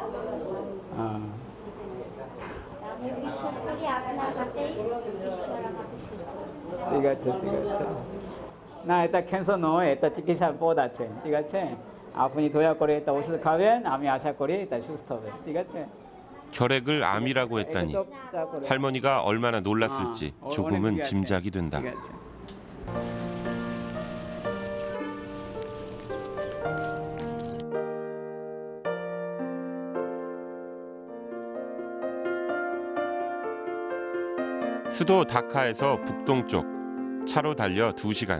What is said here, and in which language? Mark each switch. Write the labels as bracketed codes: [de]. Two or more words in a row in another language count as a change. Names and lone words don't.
[bn] হ্যাঁ। আমি বিশ্বাস করি আপনার হাতেই ঈশ্বর আমাকে সুস্থ করবে। ঠিক আছে ঠিক আছে, না এটা ক্যান্সার নয়, এটা চিকিৎসার পদ আছে। ঠিক আছে, আপনি দয়া করে এটা ওষুধ খাবেন, আমি আশা করি এটা সুস্থ হবে। ঠিক আছে, [ko] 결핵을 암이라고 했다니 할머니가 얼마나 놀랐을지 조금은 짐작이 된다. [bn] ঠিক আছে। [ko] 수도 다카에서 북동쪽 차로 달려 2시간.